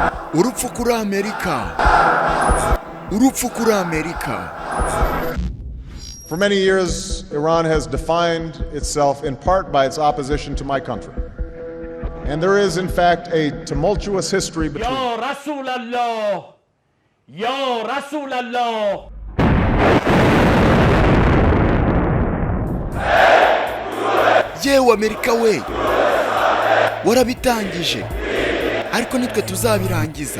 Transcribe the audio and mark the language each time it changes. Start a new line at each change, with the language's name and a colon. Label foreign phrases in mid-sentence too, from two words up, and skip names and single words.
Rundi: urupfu kuri Amerika. Urupfu kuri Amerika.
English: For many years, Iran has defined itself in part by its opposition to my country. And there is, in fact, a tumultuous history between...
Arabic: يا رسول الله! يا رسول الله!
Rundi: Yewe Amerika we! Warabitangije. Ariko nitwe tuzabirangiza.